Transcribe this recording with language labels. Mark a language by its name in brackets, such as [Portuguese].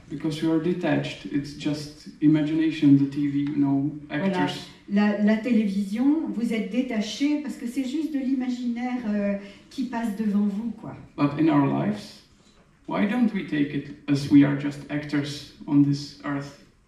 [English] Because you are detached, it's just imagination, the TV, no actors. [French] Voilà. La télévision, vous êtes détaché parce que c'est juste de l'imaginaire qui passe devant vous, quoi. [English] But in our lives, why don't we take it as we are just actors on this earth?